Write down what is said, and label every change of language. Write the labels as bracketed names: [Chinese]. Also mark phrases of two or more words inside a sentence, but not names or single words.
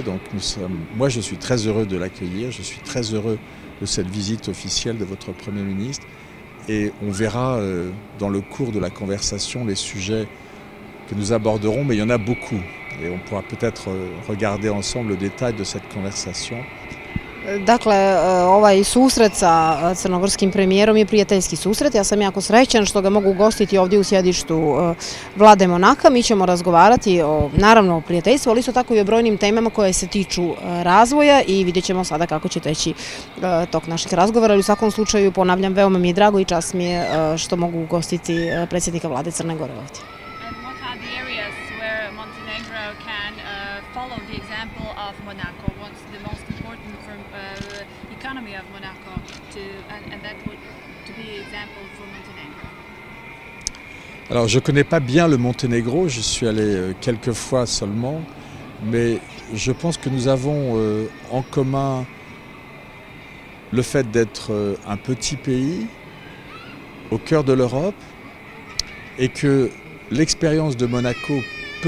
[French] Donc moi je suis très heureux de l'accueillir, je suis très heureux de cette visite officielle de votre Premier ministre. Et on verra dans le cours de la conversation les sujets que nous aborderons, mais il y en a beaucoup. Et on pourra peut-être regarder ensemble le détail de cette conversation. [Serbian] Dakle, ovaj susret sa crnogorskim premijerom je prijateljski susret. Ja sam jako srećan što ga mogu ugostiti ovdje u sjedištu vlade Monaka. Mi ćemo razgovarati naravno o prijateljstvu, ali isto tako i o brojnim temama koje se tiču razvoja i vidjet ćemo sada kako će teći tok naših razgovora. U svakom slučaju, ponavljam, veoma mi je drago i čast mi je što mogu ugostiti predsjednika vlade Crne Gore ovdje. [English] Follow the example of Monaco. What's the most important from economy of Monaco and that would to be an example for Montenegro? [French] Alors je ne connais pas bien le Monténégro, je suis allé quelques fois seulement, mais je pense que nous avons en commun le fait d'être un petit pays au cœur de l'Europe et que l'expérience de Monaco peut